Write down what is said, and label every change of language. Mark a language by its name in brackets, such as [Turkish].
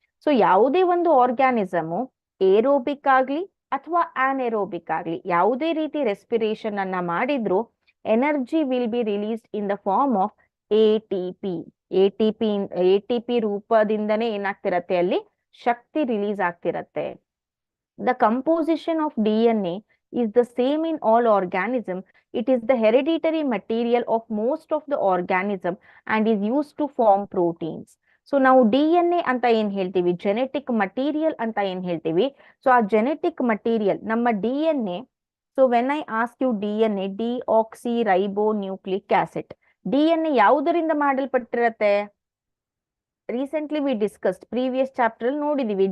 [Kannada] So ಯಾವುದೇ ಒಂದು ಆರ್ಗ್ಯಾನಿಸಮು aerobic ಆಗ್ಲಿ ಅಥವಾ ಆನೆರೋಬಿಕ್ ಆಗ್ಲಿ ಯಾವುದೇ ರೀತಿ ರೆಸ್ಪಿರೇಷನ್ ಅನ್ನ ಮಾಡಿದ್ರು [English] Energy will be released in the form of ATP. [Kannada] ATP ರೂಪದಿಂದನೇ ಏನಾಗ್ತಿರತ್ತೆ, ಅಲ್ಲಿ ಶಕ್ತಿ release ಆಗ್ತಿರತ್ತೆ. [English] The composition of DNA is the same in all organism. It is the hereditary material of most of the organism and is used to form proteins. [Kannada] So ನಾವು DNA ಅಂತ ಏನ್ ಹೇಳ್ತೀವಿ, genetic material ಅಂತ ಏನ್ ಹೇಳ್ತೀವಿ. [English] So ಆ genetic material ನಮ್ಮ DNA. So when I ask you DNA, deoxyribonucleic acid. [Kannada] DNA ಯಾವುದರಿಂದ ಮಾಡಲ್ಪಟ್ಟಿರತ್ತೆ, [English] recently we discussed previous chapter [Kannada] ಅಲ್ಲಿ ನೋಡಿದೀವಿ.